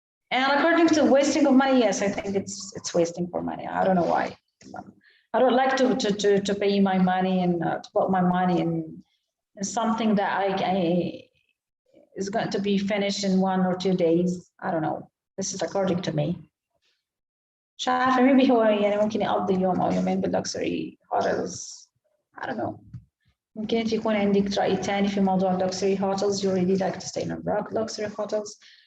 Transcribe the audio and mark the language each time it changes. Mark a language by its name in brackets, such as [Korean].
[English] And according to wasting of money, yes, I think it's wasting for money. I don't know why. I don't like to pay my money and to put my money in something that I is going to be finished in 1 or 2 days. I don't know. This is according to me. [Arabic] مش عارفة, maybe هو يعني ممكن يقضي يوم أو يومين بالluxury hotels. [English] I don't know. [Arabic] ممكن أنت يكون عندك رأي تاني في موضوع luxury hotels. [English] You really like to stay in a luxury hotels.